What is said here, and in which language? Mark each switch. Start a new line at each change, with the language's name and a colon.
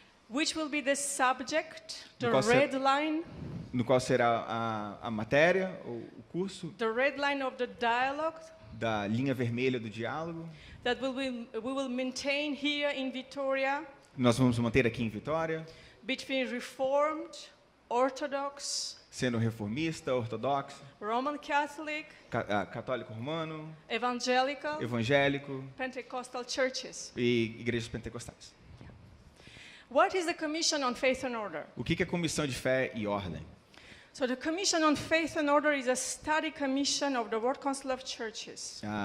English: which will be the subject, the
Portuguese: qual
English: red line,
Portuguese: no qual será a matéria, o curso
English: the red line of the dialogue
Portuguese: da linha vermelha do diálogo.
English: that we will maintain here in Vitória
Portuguese: Nós vamos manter aqui em Vitória,
English: between Reformed, Orthodox,
Portuguese: sendo reformista, ortodoxo,
English: Roman Catholic,
Portuguese: católico romano,
English: evangelical,
Portuguese: evangélico
English: Pentecostal churches.
Portuguese: e igrejas pentecostais.
English: What is the Commission on Faith and Order?
Portuguese: O que é a Comissão de Fé e Ordem?
English: So the Commission on Faith and Order is a study commission of the World Council of Churches.